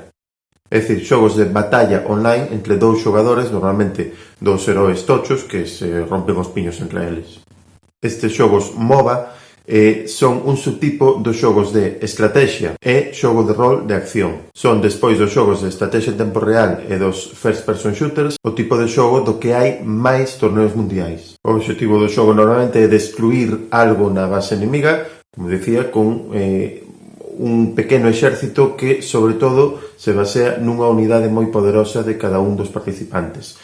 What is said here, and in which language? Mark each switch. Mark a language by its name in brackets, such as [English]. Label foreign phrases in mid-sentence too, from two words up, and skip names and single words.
[Galician] É dicir, xogos de batalla online entre dous xogadores, normalmente dous heróis tochos que se rompen os piños entre eles. Estes xogos MOBA son un subtipo dos xogos de estrategia e xogo de rol de acción. Son, despois dos xogos de estrategia en tempo real e dos [English] first person shooters, [Galician] o tipo de xogo do que hai máis torneos mundiais. O obxectivo do xogo normalmente é destruir algo na base enemiga, como dicía, con un pequeno exército que, sobre todo, se basea nunha unidade moi poderosa de cada un dos participantes.